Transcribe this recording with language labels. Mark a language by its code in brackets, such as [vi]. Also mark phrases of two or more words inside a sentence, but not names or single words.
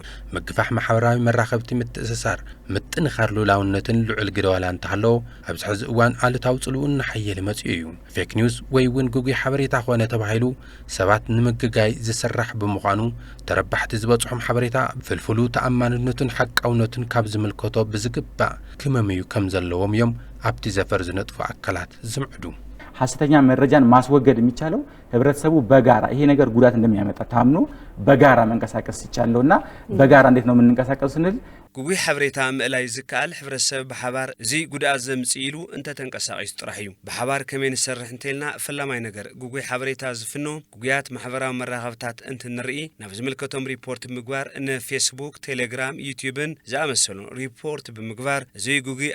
[ti] ምግፋሕ ማሕበራዊ መራኸብቲ ምትእስሳር ምጥንኻር ሉላውነትን ልዑል ግደዋላ እንተሃለዎ ኣብዚ ሕዚ እዋን ኣሉታዊ ጽልኡን ንሓየለ መጽኡ እዩ። [en] fake news [ti] ወይ ውን ጉጉይ ሓበሬታ ኾነ ተባሂሉ ሰባት ንምግጋይ ዝስራሕ ብምዃኑ ተረባሕቲ ዝበጽሖም ሓበሬታ ፍልፍሉ ተኣማንነቱን ሓቃውነቱን ካብ ዝምልከቶ ብዝግባእ ክመምዩ ከም ዘለዎም እዮም ኣብቲ ዘፈር ዝነጥፉ አካላት ዝምዕዱ። [am] ሐሰተኛ መረጃን ማስወገድ የሚቻለው ህብረተሰቡ በጋራ ይሄ ነገር ጉዳት እንደሚያመጣ ታምኖ በጋራ መንቀሳቀስ ይቻላልና በጋራ እንዴት ነው የምንንቀሳቀስ ስንል [ti] ጉጉይ ሓበሬታ ምእላይ ዝካል ሕብረተሰብ በሓባር እዚ ጉዳት ዘምጽኢሉ እንተ ተንቀሳቀስ ጥራሕ እዩ። በሓባር ከመይ ንሰርሕ እንተልና ፈላማይ ነገር ጉጉይ ሓበሬታ ዝፍኖ ጉጉያት ማሕበራዊ መራኸብታት እንትንርኢ ናብ ዝምልከቶም ሪፖርት ምግባር ንፌስቡክ፣ ቴሌግራም፣ ዩቲዩብን ዝኣመሰሉ ሪፖርት ብምግባር እዚ ጉጉይ